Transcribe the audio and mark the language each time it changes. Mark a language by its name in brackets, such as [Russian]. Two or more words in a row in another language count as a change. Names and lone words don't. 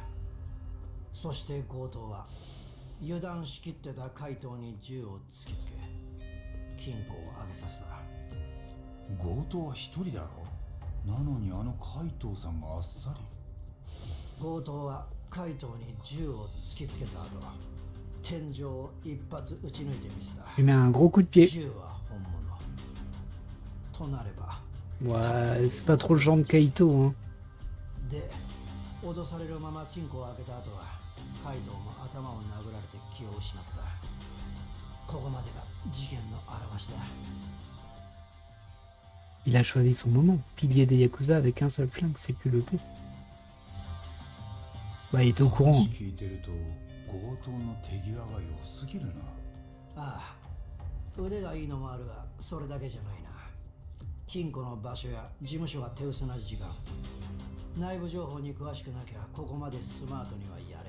[Japanese] そして強盗は油断しきってた海藤に銃を突きつけ金庫を上げさせた。強盗は一人だろ。なのにあの海藤さんがあっさり。強盗は海藤に銃を突きつけた後、天井を一発撃ち抜いてみせた。 [French] Il met un gros coup de pied. [Japanese] 銃は本物となれば。 [French] Ouais, c'est pas trop le genre de Kaito, hein. [Japanese] で、脅されるまま金庫を開けた後は海藤も頭を殴られて気を失った。ここまでが事件の表しだ。 [French] Il a choisi son moment. Pilier des Yakuza avec un seul flingue, c'est culotté. Bah, il était au courant. [Japanese] 聞いてると強盗の手際が良すぎるな。ああ、腕がいいのもあるが、それだけじゃないな。金庫の場所や事務所が手薄な時間、内部情報に詳しくなきゃここまでスマートにはやれん。